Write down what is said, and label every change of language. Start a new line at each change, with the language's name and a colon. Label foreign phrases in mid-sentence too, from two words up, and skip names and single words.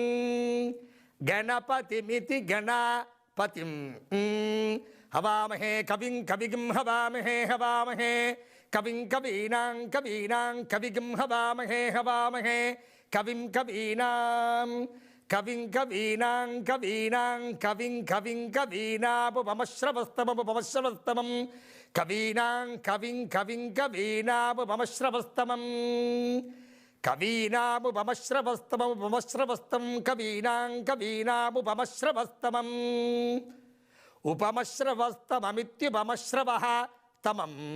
Sanskrit: गणपतिमिति गणपतिं हवामहे कविं हवामहे कविं कवीनां कविं हवामहे कविं కవిం కవీనాం కవీనాం కవిం కవిం కవీనాముపమశ్రవస్తమముపమశ్రవస్తమం కవీనాం కవిం కవిం కవీనాముపమశ్రవస్తమం కవీనాముపమశ్రవస్తమముపమశ్రవస్తం కవీనాం కవీనాముపమశ్రవస్తమం ఉపమశ్రవస్తమమిత్యుపమశ్రవః తమం